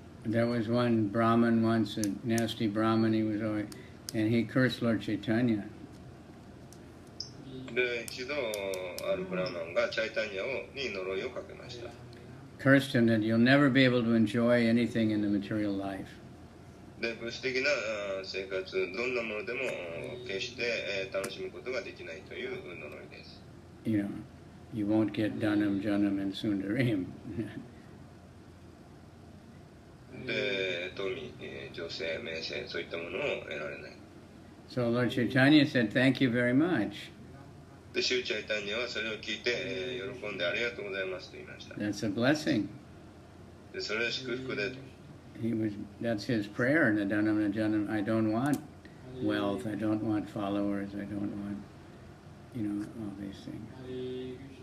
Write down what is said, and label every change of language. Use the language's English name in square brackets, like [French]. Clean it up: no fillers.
[English] There was one Brahmin once, a nasty Brahmin, and he cursed Lord Chaitanya. [Japanese] で、一度あるブラーマンがチャイタニアに呪いをかけました。 [English] Cursed him that you'll never be able to enjoy anything in the material life. [Japanese] で、物質的な生活、どんなものでも決して楽しむことができないという呪いです。 [English] You know, you won't get Dhanam, Janam, and Sundarim. [Japanese] で、富、女性、名声、そういったものを得られない。 [English] So Lord Chaitanya said, "Thank you very much." [Japanese] で、シューチャイタニアはそれを聞いて、喜んでありがとうございますと言いました。 [English] That's a blessing. [Japanese] で、それは祝福でと。 [English] That's his prayer in the Dhanam and Janam. I don't want wealth. I don't want followers. I don't want, all these things.